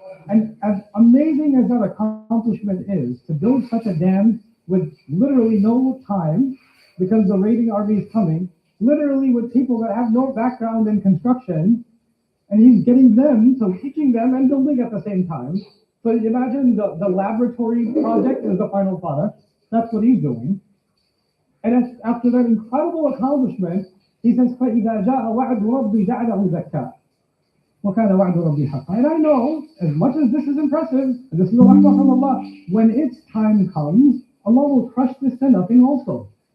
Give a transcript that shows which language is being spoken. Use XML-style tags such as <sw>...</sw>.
<en>And as amazing as that accomplishment is, to build such a dam with literally no time, because the raiding army is coming, literally with people that have no background in construction, and he's getting them, so teaching them and building at the same time. So imagine the laboratory project is the final product. That's what he's doing. And after that incredible accomplishment, he says,</en> <ar>فَإِذَا جَاءَ وَعْدُ رَبِّي جَعَلَهُ دَكَّةً وَكَانَ وَعْدُ رَبِّي حَقًّا.</ar> <en>And I know, as much as this is impressive, and this is the rahmah from Allah, when its time comes, Allah will crush this to nothing also.</en>